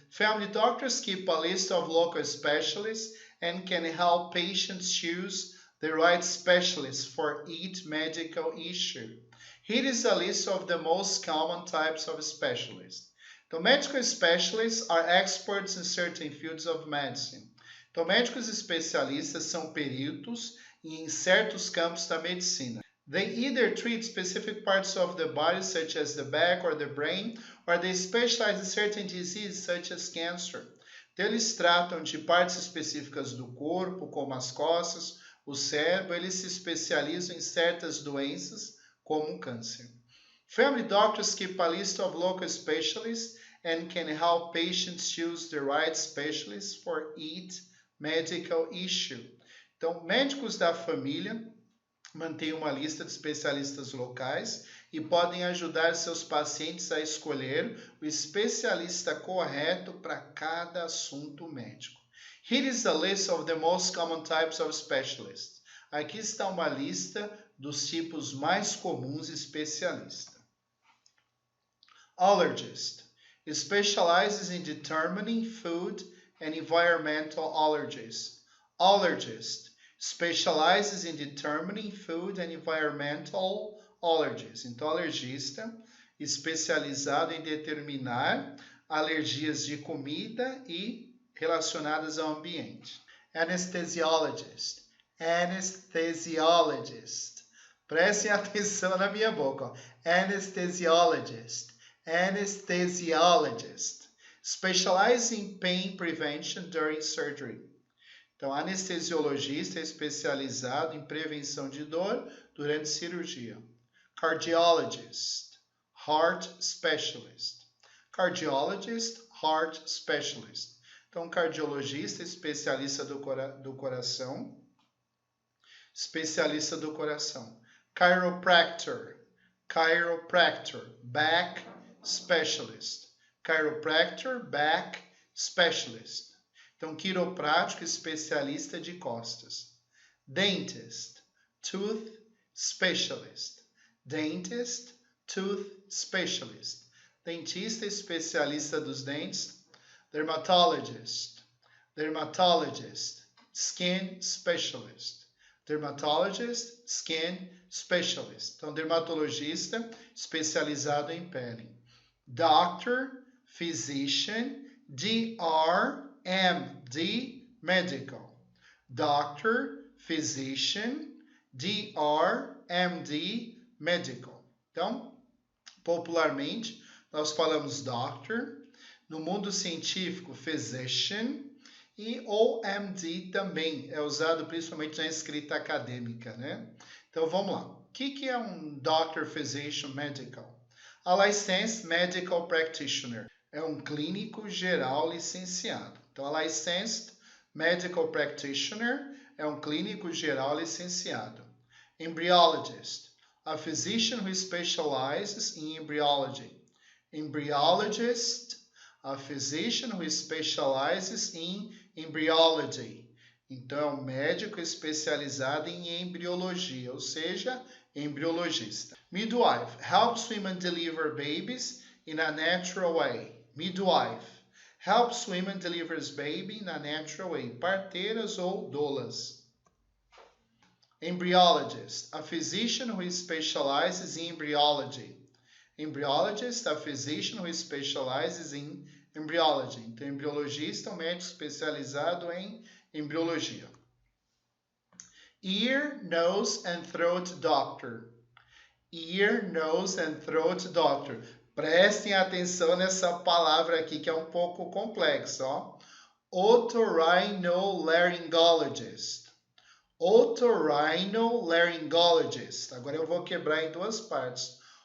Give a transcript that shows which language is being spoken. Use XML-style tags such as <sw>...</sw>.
<en>Family doctors keep a list of local specialists and can help patients choose the right specialist for each medical issue. Here is a list of the most common types of specialists. Então, medical specialists are experts in certain fields of medicine.</en> <pt>Então, médicos especialistas são peritos em certos campos da medicina.</pt> <en>They either treat specific parts of the body, such as the back or the brain, or they specialize in certain diseases, such as cancer.</en> <pt>Então, eles tratam de partes específicas do corpo, como as costas, o cérebro, eles se especializam em certas doenças, como o câncer.</pt> <en>Family doctors keep a list of local specialists and can help patients choose the right specialist for each medical issue.</en> <pt>Então, médicos da família mantêm uma lista de especialistas locais e podem ajudar seus pacientes a escolher o especialista correto para cada assunto médico.</pt> <en>Here is a list of the most common types of specialists.</en> <pt>Aqui está uma lista dos tipos mais comuns de especialista.</pt> <en>Allergist specializes in determining food and environmental allergies. Allergist specializes in determining food and environmental allergies.</en> <pt>Então, alergista especializado em determinar alergias de comida e relacionadas ao ambiente.</pt> <en>Anesthesiologist. Anesthesiologist.</en> <pt>Prestem atenção na minha boca. Ó.</pt> <en>Anesthesiologist. Anesthesiologist. Specialize in pain prevention during surgery.</en> <pt>Então, anestesiologista é especializado em prevenção de dor durante cirurgia.</pt> <en>Cardiologist. Heart specialist. Cardiologist, heart specialist.</en> <pt>Então, cardiologista, especialista do coração. Especialista do coração. Chiropractor.</pt> <en>Chiropractor, back specialist. Chiropractor, back specialist.</en> <pt>Então, quiroprático, especialista de costas.</pt> <en>Dentist, tooth specialist. Dentist, tooth specialist.</en> <pt>Dentista, especialista dos dentes.</pt> <en>Dermatologist. Dermatologist, skin specialist. Dermatologist, skin specialist.</en> <pt>Então, dermatologista especializado em pele.</pt> <en>Doctor, physician, D-R-M-D, medical. Doctor, physician, D-R-M-D, medical.</en> <pt>Então, popularmente, nós falamos doctor. No mundo científico, physician. E OMD também é usado principalmente na escrita acadêmica, né? Então, vamos lá. O que é um Doctor, Physician, Medical? A Licensed Medical Practitioner é um clínico geral licenciado. Então, a Licensed Medical Practitioner é um clínico geral licenciado.</pt> <en>Embryologist, a physician who specializes in embryology. Embryologist, a physician who specializes in embryology.</en> <pt>Então, é um médico especializado em embriologia, ou seja, embriologista.</pt> <en>Midwife helps women deliver babies in a natural way. Midwife Helps women deliver baby in a natural way.</en> <pt>Parteiras ou doulas.</pt> <en>Embryologist, a physician who specializes in embryology. Embryologist, a physician who specializes in embryology.</en> <pt>Então, embriologista é um médico especializado em embriologia.</pt> <en>Ear, nose and throat doctor. Ear, nose and throat doctor.</en> <pt>Prestem atenção nessa palavra aqui que é um pouco complexa, ó.</pt> <en>Otorhinolaryngologist.</en> <pt>Otorhinolaryngologist. Agora eu vou quebrar em duas partes.</pt>